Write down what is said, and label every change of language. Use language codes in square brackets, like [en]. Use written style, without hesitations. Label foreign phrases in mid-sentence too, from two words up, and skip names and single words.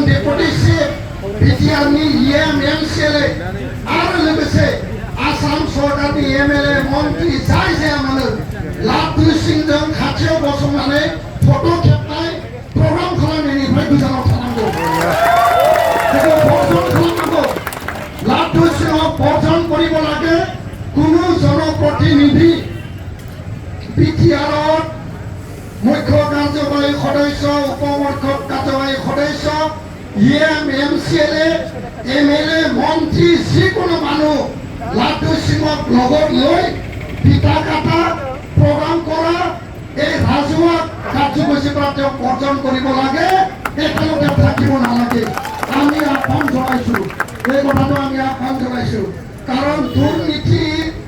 [brx] डेपुटि चिफ बिटिआरनि इएम एमसिएलए आरो लोगोसे आसाम सरकारनि एमएलए मन्त्रि जाय जाया मानो लाटु सिंजों खाथियाव गसंनानै फट' खेबनाय प्रग्राम खालामनायनिफ्राय गोजानाव थानांगौ बेखौ बर्जन खालामनांगौ लाटु सिङाव बर्जन [as] কৰিব লাগে কোনো জনপ্ৰতিনিধি বিটিআৰত মুখ্য কাৰ্যবাহী সদস্য উপমুখ্য কাৰ্যবাহী সদস্য ইএম এমচিএলএ এমএলএ মন্ত্ৰী যিকোনো মানুহ লাটু সিঙক লগত লৈ পিতা কাটা প্ৰগ্ৰাম কৰা এই ৰাজহুৱা কাৰ্যসূচীৰ পৰা তেওঁক বৰ্জন কৰিব লাগে একেলগে থাকিব নালাগে আমি আহ্বান জনাইছোঁ এই কথাটো আমি আহ্বান জনাইছোঁ কাৰণ দুৰ্নীতিৰ